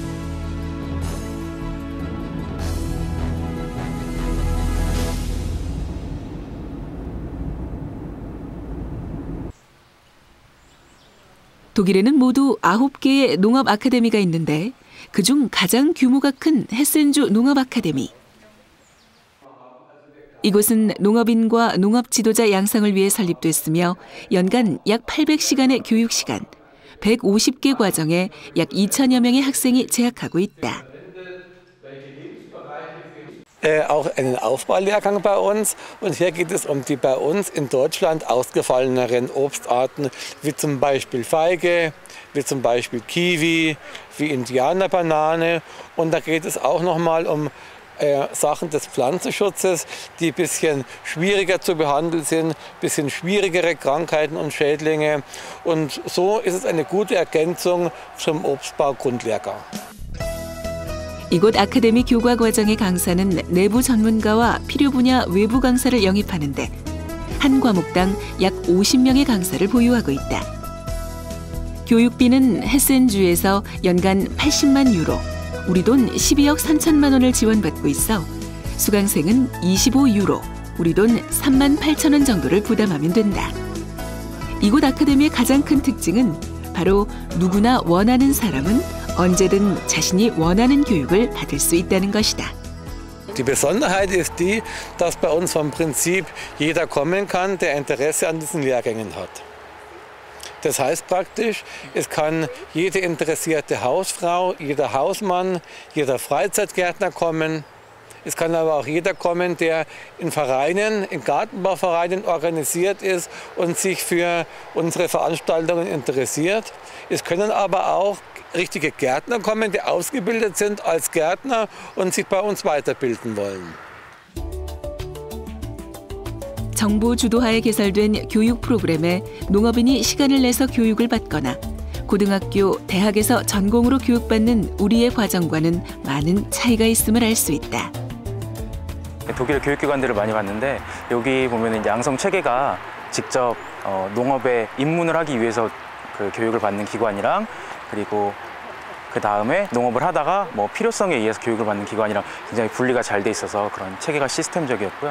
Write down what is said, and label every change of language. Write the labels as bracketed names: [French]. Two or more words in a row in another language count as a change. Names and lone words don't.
[Korean] 독일에는 모두 9개의 농업 아카데미가 있는데 그중 가장 규모가 큰 헤센주 농업 아카데미. 이곳은 농업인과 농업 지도자 양성을 위해 설립됐으며 연간 약 800시간의 교육 시간, 150개 과정에 약 2천여 명의 학생이 재학하고 있다. [German] Auch einen Aufbaulehrgang bei uns. Und hier geht es die bei uns in Deutschland ausgefalleneren Obstarten, wie zum Beispiel Feige, wie zum Beispiel Kiwi, wie Indianerbanane. Und da geht es auch nochmal Sachen des Pflanzenschutzes, die ein bisschen schwieriger zu behandeln sind, ein bisschen schwierigere Krankheiten und Schädlinge. Und so ist es eine gute Ergänzung zum Obstbau-Grundlehrgang. [Korean] 이곳 아카데미 교과 과정의 강사는 내부 전문가와 필요 분야 외부 강사를 영입하는데 한 과목당 약 50명의 강사를 보유하고 있다. 교육비는 헤센주에서 연간 80만 유로, 우리 돈 12억 3천만 원을 지원받고 있어 수강생은 25유로, 우리 돈 3만 8천 원 정도를 부담하면 된다. 이곳 아카데미의 가장 큰 특징은 바로 누구나 원하는 사람은 언제든 자신이 원하는 교육을 받을 수 있다는 것이다. [German] Die Besonderheit ist die, dass bei uns vom Prinzip jeder kommen kann, der Interesse an diesen Lehrgängen hat. Das heißt praktisch, es kann jede interessierte Hausfrau, jeder Hausmann, jeder Freizeitgärtner kommen. Es kann aber auch jeder kommen, der in Vereinen, in Gartenbauvereinen organisiert ist und sich für unsere Veranstaltungen interessiert. Es können aber auch richtige Gärtner kommen, die ausgebildet sind als Gärtner und sich bei uns weiterbilden wollen. [Korean] 정부 주도하에 개설된 교육 프로그램에 농업인이 시간을 내서 교육을 받거나 고등학교, 대학에서 전공으로 교육받는 우리의 과정과는 많은 차이가 있음을 알 수 있다. 독일 교육기관들을 많이 봤는데 여기 보면은 양성 체계가 직접 농업에 입문을 하기 위해서 그 교육을 받는 기관이랑 그리고 그 다음에 농업을 하다가 뭐 필요성에 의해서 교육을 받는 기관이랑 굉장히 분리가 잘 돼 있어서 그런 체계가 시스템적이었고요.